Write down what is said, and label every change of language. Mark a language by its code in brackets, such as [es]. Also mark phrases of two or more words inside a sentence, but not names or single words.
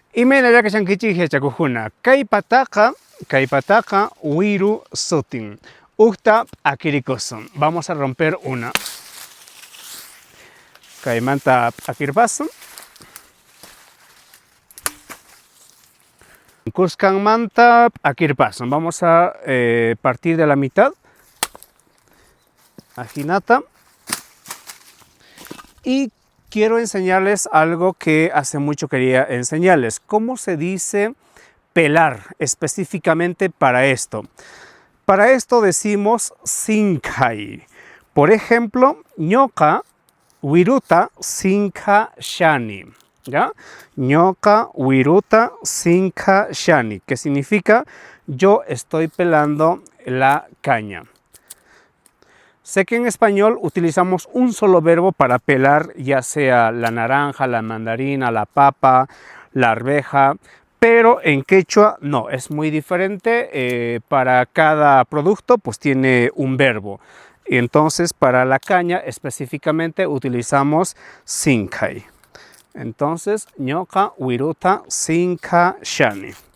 [qu] Imaynalla kashankichik yachakukuna. Kaypataqa wiru sutin. Ukta p'akirikusun. [es] Vamos a romper una. [qu] Kaymanta p'akirpasun. Kuskanmanta p'akirpasun. [es] Vamos a partir de la mitad. [qu] Ajinata. [es] Y quiero enseñarles algo que hace mucho quería enseñarles. ¿Cómo se dice pelar específicamente para esto? Para esto decimos sinkai. Por ejemplo, [qu] ñoka wiruta sinka shani. ¿Ya? Ñoka wiruta sinka shani, [es] que significa yo estoy pelando la caña. Sé que en español utilizamos un solo verbo para pelar, ya sea la naranja, la mandarina, la papa, la arveja, pero en quechua no, es muy diferente. Para cada producto pues tiene un verbo. Y entonces para la caña específicamente utilizamos sinkai. [qu] Entonces, ñoka wiruta sinka shani.